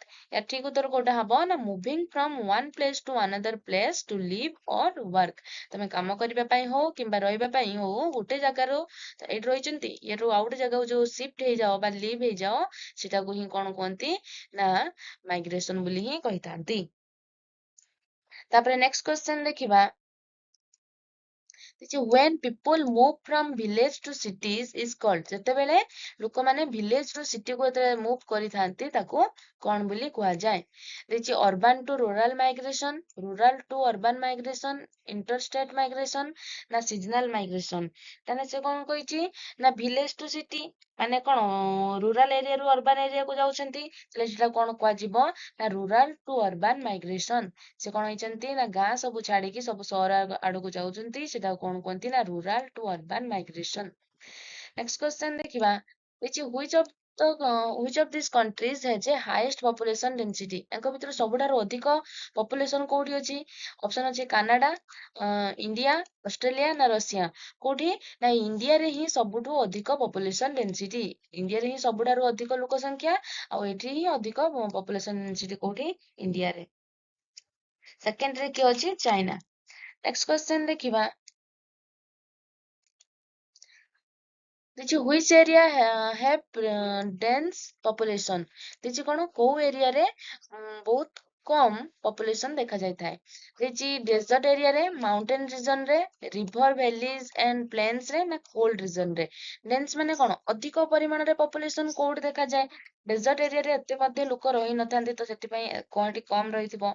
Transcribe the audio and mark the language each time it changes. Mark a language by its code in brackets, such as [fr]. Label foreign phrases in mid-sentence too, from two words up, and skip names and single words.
[or] ୟା ଠିକ ଉତ୍ତର କୋଉଟା ହବ, ନା [en] moving from one place to another place to live or work. [or] ତମେ କାମ କରିବା ପାଇଁ ହଉ କିମ୍ବା ରହିବା ପାଇଁ ହଉ, ଗୋଟେ ଜାଗାରୁ ଏଇଠି ରହିଛନ୍ତି ଇଏରୁ ଆଉ ଗୋଟେ ଜାଗାକୁ ଯୋଉ ସିଫ୍ଟ ହେଇଯାଅ ବା ଲିଭ୍ ହେଇଯାଅ, ସେଟାକୁ ହିଁ କଣ କୁହନ୍ତି ନା ମାଇଗ୍ରେସନ ବୋଲି ହିଁ କହିଥାନ୍ତି। ତାପରେ [en] next question [or] ଦେଖିବା, [en] when people move from village to cities is called। [or] ଯେତେବେଳେ ଲୋକମାନେ ଭିଲେଜ ରୁ ସିଟିକୁ ଯେତେବେଳେ ମୁଭ୍ କରିଥାନ୍ତି ତାକୁ କଣ ବୋଲି କୁହାଯାଏ। [en] ଦେଇଛି urban to rural migration, rural to urban migration, interstate migration, ନା seasonal migration. [or] ତାହେଲେ ସେ କଣ କହିଛି ନା [en] village to city [or] ମାନେ କଣ [en] rural area [or] ରୁ [en] urban area [or] କୁ ଯାଉଛନ୍ତି ତାହେଲେ ସେଟା କଣ କୁହାଯିବ ନା [en] rural to urban migration। [or] ସେ କଣ ହେଇଛନ୍ତି ନା ଗାଁ ସବୁ ଛାଡିକି ସବୁ ସହର ଆଡକୁ ଯାଉଛନ୍ତି ସେଟାକୁ କଣ କୁହନ୍ତି ନା [en] rural to urban migration। next question ଦେଖିବା which of these countries has a highest population density। [or] ୟାଙ୍କ ଭିତରୁ ସବୁଠାରୁ ଅଧିକ ପପୁଲେସନ କୋଉଠି ଅଛି? ଅପସନ ଅଛି କାନାଡା, ଇଣ୍ଡିଆ, ଅଷ୍ଟ୍ରେଲିଆ ନା ରଷିଆ। କୋଉଠି ନା ଇଣ୍ଡିଆରେ ହିଁ ସବୁଠୁ ଅଧିକ [en] population density. [or] ଇଣ୍ଡିଆରେ ହିଁ ସବୁଠାରୁ ଅଧିକ ଲୋକ ସଂଖ୍ୟା ଆଉ ଏଠି ହିଁ ଅଧିକ [en] population density [or] କୋଉଠି ଇଣ୍ଡିଆରେ। ସେକେଣ୍ଡରେ କିଏ ଅଛି? [en] ଚାଇନା। next question ଦେଖିବା which area have dense population। [or] ଦେଇଛି କଣ କୋଉ ଏରିଆରେ ବହୁତ କମ ପପୁଲେସନ ଦେଖା ଯାଇଥାଏ। [en] ଦେଇଛି desert area re, mountain region ରେ, river valleys and plains [or] ରେ ନା [en] cold region ରେ। [or] ଡେନ୍ସ ମାନେ କଣ ଅଧିକ ପରିମାଣରେ ପପୁଲେସନ କୋଉଠି ଦେଖାଯାଏ? [en] desert area re [or] ଏତେ ମଧ୍ୟ ଲୋକ ରହିନଥାନ୍ତି ତ ସେଥିପାଇଁ କଣଟି କମ ରହିଥିବ।